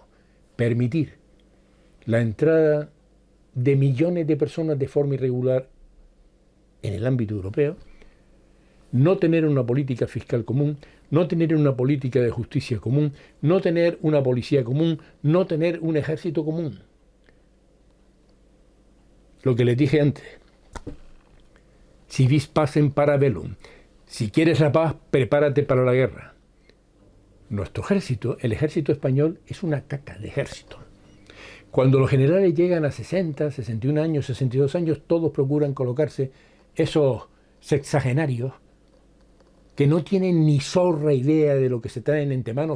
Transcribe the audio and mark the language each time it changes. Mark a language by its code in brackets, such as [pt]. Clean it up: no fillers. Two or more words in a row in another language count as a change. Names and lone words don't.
[es] Permitir la entrada de millones de personas de forma irregular en el ámbito europeo, no tener una política fiscal común, no tener una política de justicia común, no tener una policía común, no tener un ejército común. Lo que les dije antes, [la] si vis pacem para bellum, [es] si quieres la paz, prepárate para la guerra. Nuestro ejército, el ejército español, es una caca de ejército. Cuando los generales llegan a 60, 61 años, 62 años, todos procuran colocarse esos sexagenarios que no tienen ni zorra idea de lo que se traen entre manos.